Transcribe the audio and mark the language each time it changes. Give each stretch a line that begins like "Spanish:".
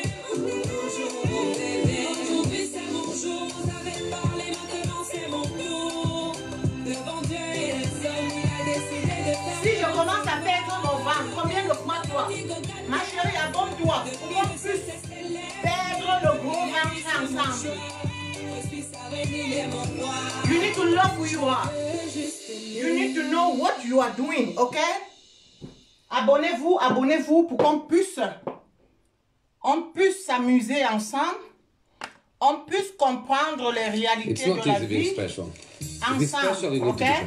French: Aujourd'hui c'est mon jour, vous avez parlé, maintenant c'est mon tour. Devant Dieu et les hommes, il a décidé de faire. Si je commence à perdre mon ventre, combien de fois toi? Ma chérie, abonne-toi pour qu'on puisse perdre le gros ventre ensemble.
English: You need to love who you are. You need to know what you are doing, ok?
French: Abonnez-vous, abonnez-vous pour qu'on puisse s'amuser ensemble. On puisse comprendre les réalités de la vie ensemble, ok?